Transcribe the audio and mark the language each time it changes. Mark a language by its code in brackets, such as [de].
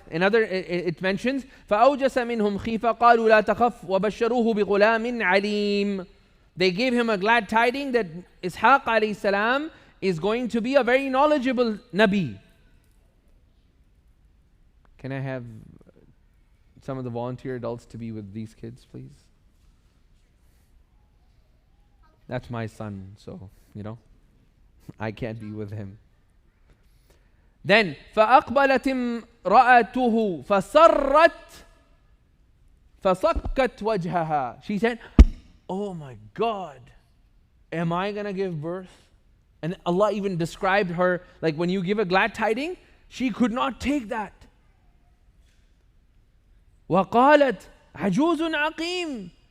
[en] Another, it mentions, [ar] فأوجس منهم خيفة قالوا لا تخف وبشروه بغلام عليم. [en] They gave him a glad tiding that Ishaq alayhi salam is going to be a very knowledgeable Nabi. Can I have some of the volunteer adults to be with these kids, please? That's my son, so, I can't be with him. [ar] Then, فَأَقْبَلَتِ امْرَأَتُهُ فَصَرَّتْ فَصَكَّتْ وَجْهَهَا. [en] She said, oh my God, am I going to give birth? And Allah even described her, like when you give a glad tiding, she could not take that. [ar] وَقَالَتْ عَجُوزٌ عَقِيمٌ.